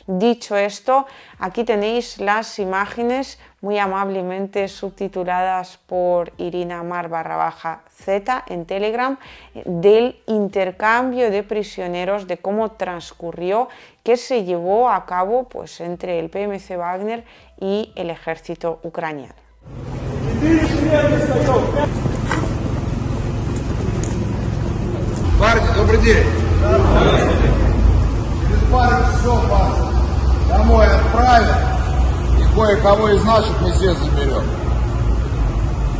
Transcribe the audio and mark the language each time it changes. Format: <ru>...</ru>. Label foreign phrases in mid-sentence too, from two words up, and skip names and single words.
<es>Dicho esto, aquí tenéis las imágenes muy amablemente subtituladas por Irina Mar_Z en Telegram del intercambio de prisioneros, de cómo transcurrió, que se llevó a cabo pues, entre el PMC Wagner y el ejército ucraniano.</es> <ru>Парни, добрый день. Без пары все вас домой отправим. И кое-кого из наших мы все заберем.</ru>